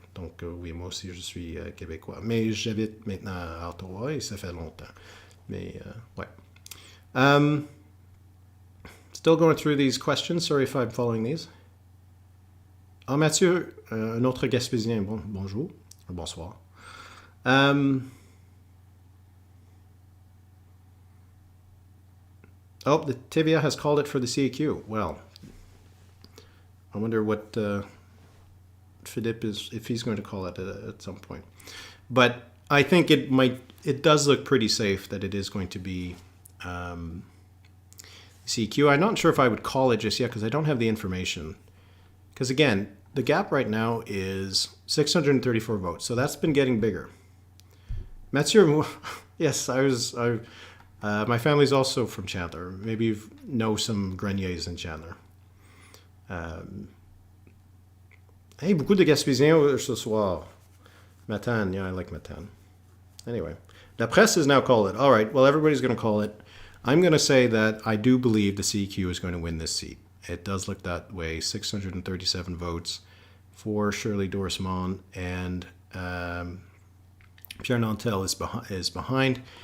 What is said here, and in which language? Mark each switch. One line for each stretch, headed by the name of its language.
French: Donc oui, moi aussi je suis québécois, mais j'habite maintenant à Ottawa et ça fait longtemps. Mais, ouais.
English: Still going through these questions. Sorry if I'm following these.
French: Ah, Mathieu, un autre Gaspésien. Bonjour. Bonsoir.
English: Oh, the TVA has called it for the CAQ. Well, I wonder what Philippe is, if he's going to call it at some point. But I think it does look pretty safe that it is going to be CQ. I'm not sure if I would call it just yet because I don't have the information. Because again, the gap right now is 634 votes, so that's been getting bigger. Mathieu, yes, my family's also from Chandler. Maybe you know some Greniers in Chandler.
French: Hey, beaucoup de Gaspésiens ce soir.
English: Matane, yeah, I like Matane. Anyway, la presse has now called it. All right, well, everybody's going to call it. I'm going to say that I do believe the CQ is going to win this seat. It does look that way. 637 votes for Shirley Dorismond, and Pierre Nantel is behind.